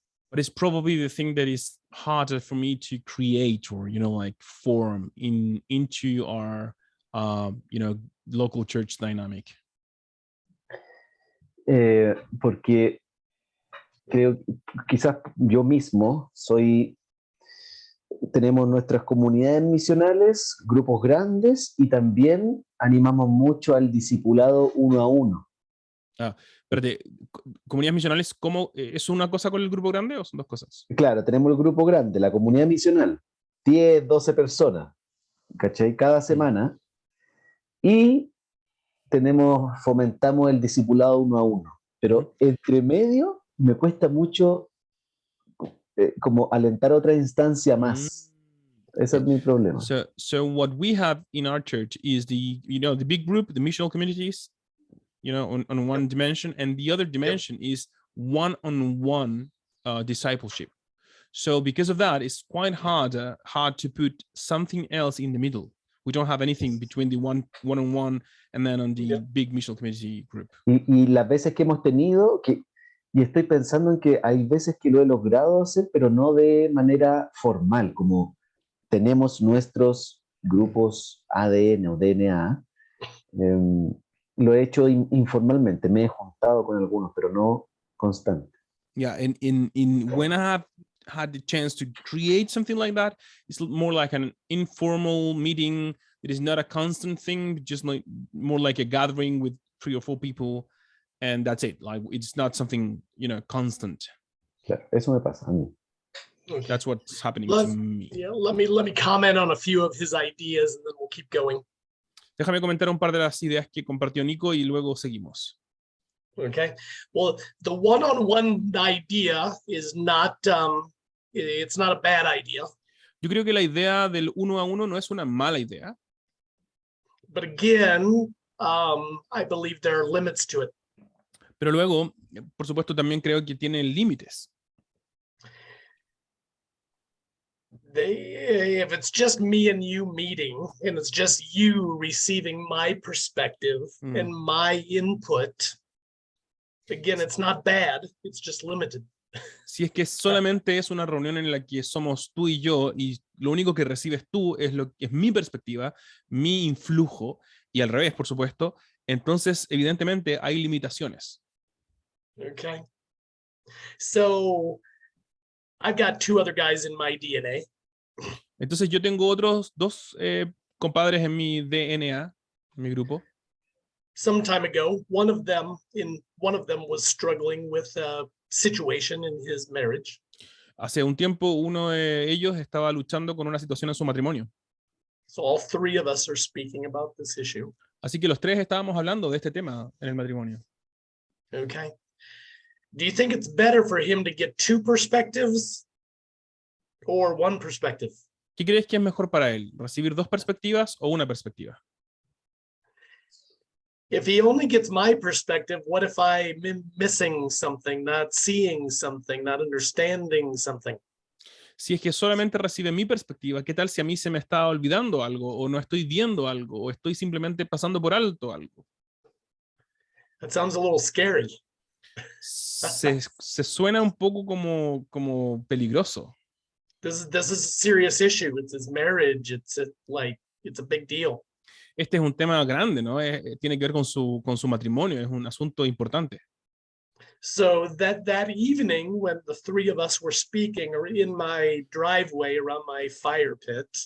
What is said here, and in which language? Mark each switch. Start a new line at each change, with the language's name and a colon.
English: But it's probably the thing that is harder for me to create or, like form into our, local church dynamic.
Spanish: Porque creo que quizás yo mismo tenemos nuestras comunidades misionales, grupos grandes y también animamos mucho al discipulado uno a uno. Espérate, comunidades misionales, ¿cómo es una cosa con el grupo grande o son dos cosas? Claro, tenemos el grupo grande, la comunidad misional, 10, 12 personas, ¿cachai? Cada semana. Y fomentamos el discipulado uno a uno. Pero entre medio me cuesta mucho como alentar otra instancia más. Ese es mi problema.
English: So what we have in our church is the big group, the missional communities, on one dimension, and the other dimension is one-on-one discipleship. So because of that, it's quite hard to put something else in the middle. We don't have anything between the one-on-one and then on the big missional community group.
Spanish: Y las veces que hemos tenido, y estoy pensando en que hay veces que lo he logrado hacer, pero no de manera formal, como tenemos nuestros grupos ADN o DNA, lo he hecho informalmente, me he juntado con algunos, pero no constante.
English: Yeah, in when I have had the chance to create something like that, it's more like an informal meeting. It is not a constant thing, just more like a gathering with 3 or 4 people, and that's it. Like it's not something constant.
Spanish: Claro, eso me pasa a mí.
English: Okay. That's what's happening to me. Yeah, let me comment on a few of his ideas, and then we'll keep going.
Spanish: Déjame comentar un par de las ideas que compartió Nico y luego seguimos.
English: Okay. Well, the one-on-one idea is not it's not a bad idea.
Spanish: Yo creo que la idea del uno a uno no es una mala idea.
English: But again, I believe there are limits to it.
Spanish: Pero luego, por supuesto, también creo que tiene límites.
English: If it's just me and you meeting, and it's just you receiving my perspective and my input, again, it's not bad, it's just limited.
Spanish: Si es que solamente es una reunión en la que somos tú y yo, y lo único que recibes tú es mi perspectiva, mi influjo, y al revés, por supuesto, entonces evidentemente hay limitaciones.
English: Okay. So I've got 2 other guys in my DNA.
Spanish: Entonces yo tengo otros 2 compadres en mi DNA, en mi grupo.
English: Some time ago, one of them was struggling with a situation in his marriage.
Spanish: Hace un tiempo uno de ellos estaba luchando con una situación en su matrimonio.
English: So all three of us are speaking about this issue.
Spanish: Así que los tres estábamos hablando de este tema en el matrimonio.
English: Okay. Do you think it's better for him to get two perspectives or one perspective?
Spanish: ¿Qué crees que es mejor para él? ¿Recibir dos perspectivas o una perspectiva?
English: If he only gets my perspective, what if I'm missing something, not seeing something, not understanding something?
Spanish: Si es que solamente recibe mi perspectiva, ¿qué tal si a mí se me está olvidando algo, o no estoy viendo algo, o estoy simplemente pasando por alto algo?
English: That sounds a little scary.
Spanish: Se suena un poco como peligroso.
English: This is a serious issue. It's his marriage. It's a big deal.
Spanish: Este es un tema grande, ¿no? Tiene que ver con su matrimonio, es un asunto importante.
English: So that evening, when the three of us were speaking, or in my driveway around my fire pit.